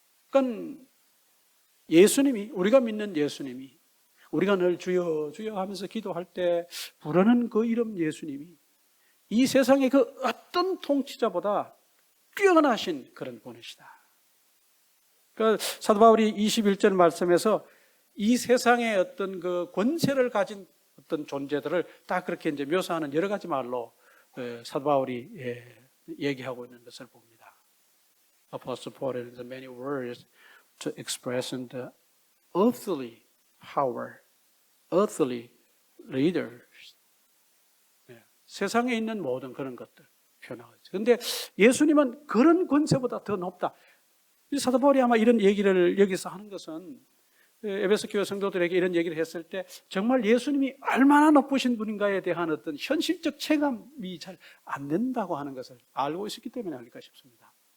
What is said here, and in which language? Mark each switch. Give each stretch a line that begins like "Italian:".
Korean: 그러니까 예수님이, 우리가 믿는 예수님이, 우리가 늘 주여 주여 하면서 기도할 때 부르는 그 이름 예수님이 이 세상의 그 어떤 통치자보다 뛰어나신 그런 분이시다. 그 사도 바울이 21절 말씀에서 이 세상의 어떤 그 권세를 가진 어떤 존재들을 다 그렇게 이제 묘사하는 여러 가지 말로 사도 바울이 얘기하고 있는 것을 봅니다.
English: Apostle Paul uses many words to express the earthly power, earthly leaders.
Korean: 세상에 있는 모든 그런 것들 표현하고 있죠. 그런데 예수님은 그런 권세보다 더 높다. 사도 바울이 아마 이런 얘기를 여기서 하는 것은 에베소 교회 성도들에게 이런 얘기를 했을 때 정말 예수님이 얼마나 높으신 분인가에 대한 어떤 현실적 체감이 잘 안 된다고 하는 것을 알고 있었기 때문에 아닐까 싶습니다.